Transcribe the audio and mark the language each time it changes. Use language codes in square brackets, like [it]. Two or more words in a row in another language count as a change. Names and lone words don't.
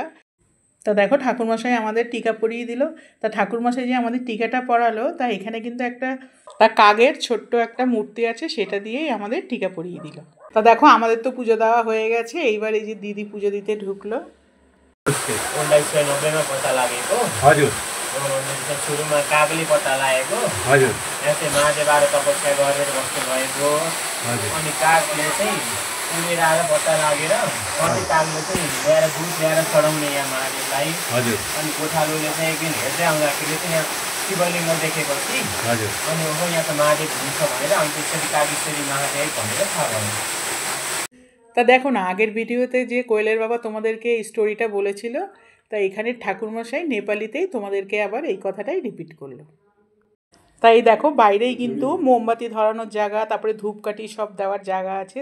[bn] তা দেখো, ঠাকুরমশাই আমাদের টিকা পরিয়ে দিল। তা ঠাকুরমশাই যে আমাদের টিকাটা পরালো, তা এখানে কিন্তু একটা কাকের ছোট্ট একটা মূর্তি আছে, সেটা দিয়েই আমাদের টিকা পরিয়ে দিল। তা দেখো, আমাদের তো পুজো দেওয়া হয়ে গেছে, এইবার এই যে দিদি পুজো দিতে ঢুকলো। [ne] 1990 पत्ता लागेको हजुर। सुरुमा काबुली पत्ता लागेको हजुर। यस्तै महादेवबाट तपस्या गरेर बस्नुभएको हजुर। अनि कागले चाहिँ उडेर आएर पत्ता लागेर कति कागले चाहिँ ल्याएर दुध ल्याएर चढाउने यहाँ महादेवलाई हजुर। अनि गोठालोले चाहिँ एकदिन हेर्दै आउँदाखेरि चाहिँ यहाँ शिवलिङ्ग देखेपछि हजुर, अनि हो यहाँ त महादेव हुनुहुन्छ भनेर अनि त्यसरी कागेश्वरी महादेव भनेर थाहा भयो। [bn] তা দেখো না, আগের ভিডিওতে যে কোয়েলের বাবা তোমাদেরকে এই স্টোরিটা বলেছিল, তা এখানে ঠাকুরমশাই নেপালিতেই তোমাদেরকে আবার এই কথাটাই রিপিট করলো। তাই দেখো, বাইরেই কিন্তু মোমবাতি ধরানোর জায়গা, তারপরে ধূপকাঠি সব দেওয়ার জায়গা আছে।